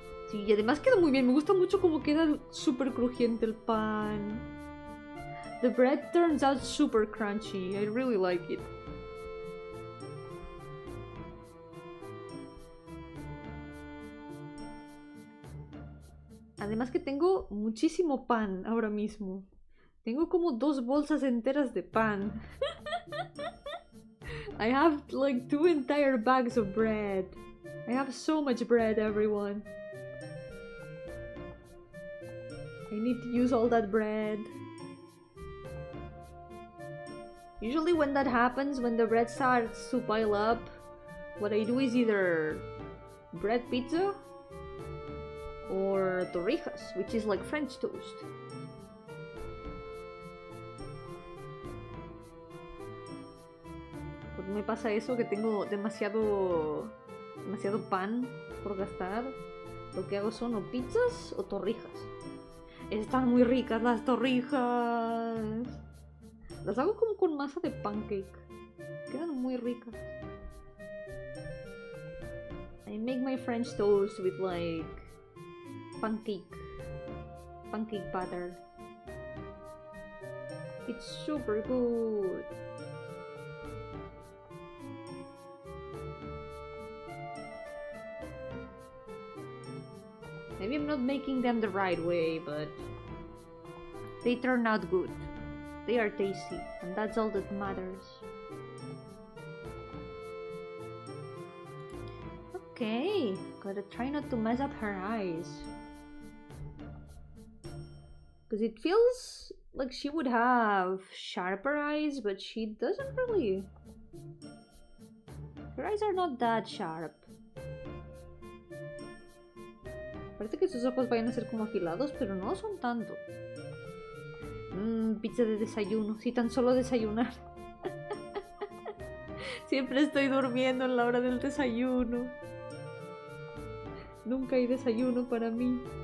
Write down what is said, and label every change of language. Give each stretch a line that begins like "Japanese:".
Spanish: Sí, y además queda muy bien. Me gusta mucho como queda super crujiente el pan.
English: The bread turns out super crunchy. I really like it.
Spanish: Además que tengo muchísimo pan ahora mismo. Tengo como 2 bolsas enteras de pan.
English: I have like 2 entire bags of bread. I have so much bread, everyone. I need to use all that bread. Usually when that happens, when the bread starts to pile up, what I do is either bread pizza or torrijas, which is like French toast.
Spanish: Porque me pasa eso, que tengo demasiado pan por gastar. Lo que hago son o pizzas o torrijas. Están muy ricas las torrijas. Las hago como con masa de pancake. Quedan muy ricas.
English: I make my French toast with like pancake batter. It's super good. Maybe I'm not making them the right way, but they turn out good. They are tasty, and that's all that matters. Okay, gotta try not to mess up her eyes. Because it feels like she would have sharper eyes, but she doesn't really. Her eyes are not that sharp.
Spanish: Parece que sus ojos vayan a ser como afilados, pero no son tanto. Pizza de desayuno, si tan solo desayunar. Siempre estoy durmiendo en la hora del desayuno. Nunca hay desayuno para mí.